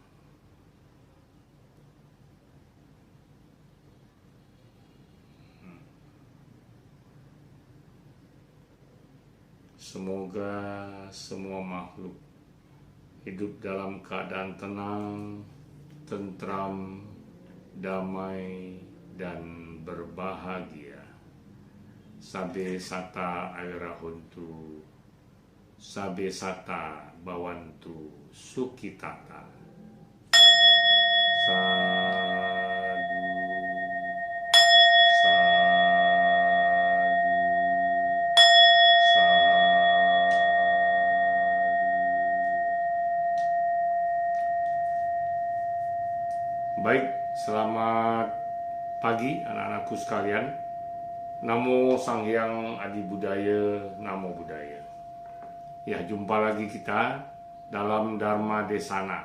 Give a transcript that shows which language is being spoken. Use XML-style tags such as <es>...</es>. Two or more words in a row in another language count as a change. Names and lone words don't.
<id>Semoga semua makhluk hidup dalam keadaan tenang, tentram, damai, dan berbahagia.</id> <pi>Sabe sata airahuntu, sabe sata bawantu sukitata. Sadu, sadu, sadu.</pi> <id>Baik, selamat pagi anak-anakku sekalian. Namo Sang Hyang Adi Budaya,</id> <pi>Namo Buddhaya.</pi> <id>Ya, jumpa lagi kita dalam Dharma Desana.</id>